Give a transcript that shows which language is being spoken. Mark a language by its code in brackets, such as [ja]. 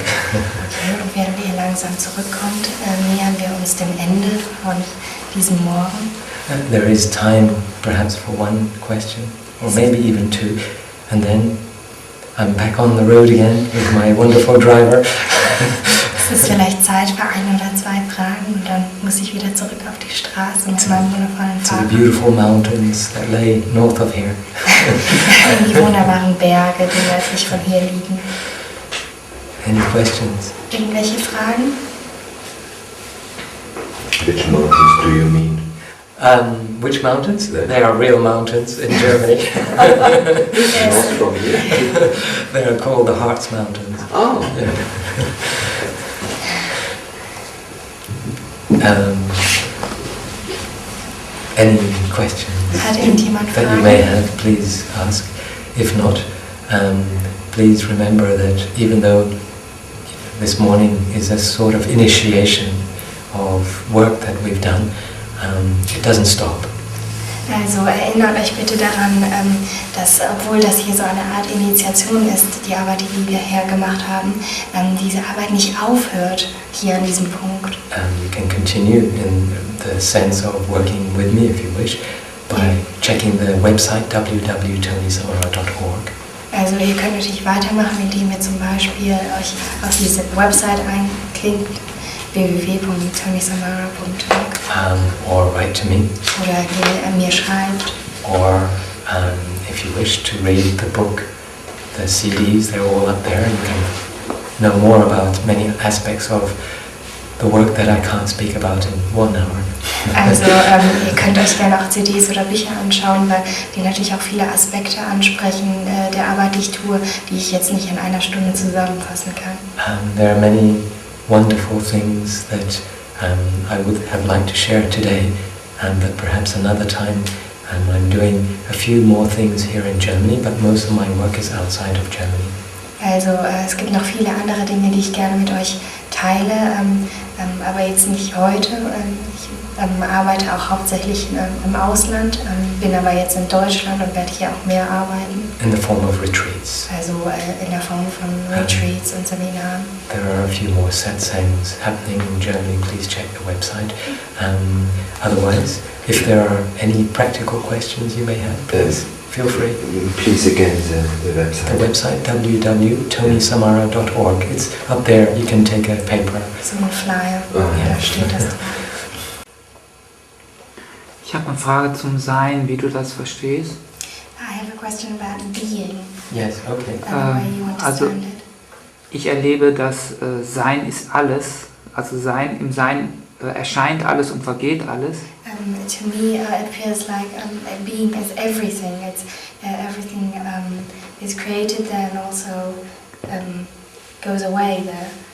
[de] Okay, und während ihr langsam zurückkommt, nähern wir uns dem Ende von diesem Morgen. [en] There is time perhaps for one question, or maybe even two, and then I'm back on the road again with my wonderful driver. [de] Es ist vielleicht Zeit für ein oder zwei Fragen und dann muss ich wieder zurück auf die Straße mit meinem wundervollen [en] To the [de] Fahrer. [en] beautiful mountains that lay north of here. [de] In die wunderbaren Berge, die nördlich von hier liegen. [en] Any questions? [de] Irgendwelche Fragen? [en] Which mountains do you mean? Which mountains? They are real mountains in Germany. Not from here. They are called the Harz Mountains. Oh. Any questions [de] Hat irgendjemand [en] that you [de] Fragen? [en] may have, please ask. If not, please remember that even though this morning is a sort of initiation of work that we've done, it doesn't stop. [de] Also erinnert euch bitte daran, dass obwohl das hier so eine Art Initiation ist, die Arbeit, die wir hier gemacht haben, diese Arbeit nicht aufhört hier an diesem Punkt. [en] You can continue in the sense of working with me if you wish by checking the website www.tonysamara.org. [de] Also ihr könnt natürlich weitermachen, indem ihr zum Beispiel euch auf diese Website einklinkt, www.tonysamara.org. [en] Or write to me, [de] Oder ihr mir schreibt. [en] or if you wish to read the book, the CDs, they're all up there. You can know more about many aspects of the work that I can't speak about in 1 hour. [de] Also ihr könnt euch gerne auch CDs oder Bücher anschauen, weil die natürlich auch viele Aspekte ansprechen der Arbeit, die ich tue, die ich jetzt nicht in einer Stunde zusammenfassen kann. [en] There are many wonderful things that I would have liked to share today, but perhaps another time. I'm doing a few more things here in Germany, but most of my work is outside of Germany. [de] Also es gibt noch viele andere Dinge, die ich gerne mit euch teile, aber jetzt nicht heute. Ich arbeite auch hauptsächlich im Ausland, bin aber jetzt in Deutschland und werde hier auch mehr arbeiten. [en] In the form of retreats. [de] Also in der Form von Retreats und Seminaren. [en] There are a few more satsangs happening in Germany. Please check the website. Otherwise, if there are any practical questions you may have, please feel free. Please again the website. The website www.tonysamara.org. It's up there. You can take a paper. [de] So ein Flyer, ja. da steht das drauf. Ich habe eine Frage zum Sein, wie du das verstehst. [en] I have a question about being Yes. Okay. and the way you [de] also [en] understand it. [de] ich erlebe, dass Sein ist alles, also Sein im Sein erscheint alles und vergeht alles. [en] To me, it feels like being is everything. It's everything is created there and also goes away there.